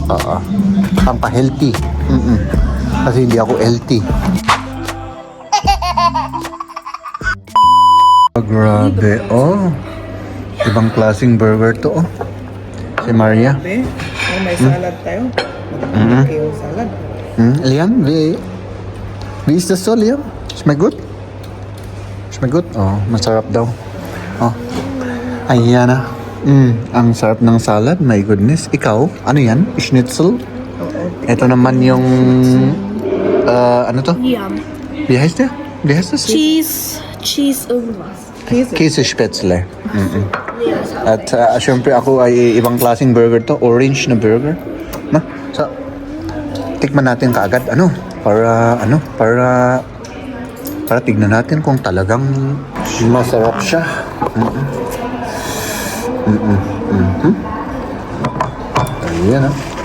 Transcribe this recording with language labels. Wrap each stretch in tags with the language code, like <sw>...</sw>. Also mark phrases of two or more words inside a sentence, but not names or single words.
<tl>Pampa-healthy. Kasi hindi ako healthy. Grabe, oh. Ibang klaseng burger to, oh. Si Maria. Grabe. Oh, may salad tayo. Magkakaki yung salad. Liam,</tl> <de>wie ist das so, Liam? Schmeckt gut? Schmeckt gut?</de> <tl>Oh, masarap daw. Oh. Ayan na. Ang sarap ng salad,</tl> <en>my goodness.</en> <tl>Ikaw, ano yan? Schnitzel? Ito naman yung, ano to? Liam.</tl> <de>Wie heißt der? Wie heißt das? Cheese irgendwas. Käsespätzle.</de> <tl>At syempre ako ay ibang klaseng burger to. Orange na burger. Na? So, tikman natin kaagad. Para tignan natin kung talagang masarap siya. Ayan, ha.</tl>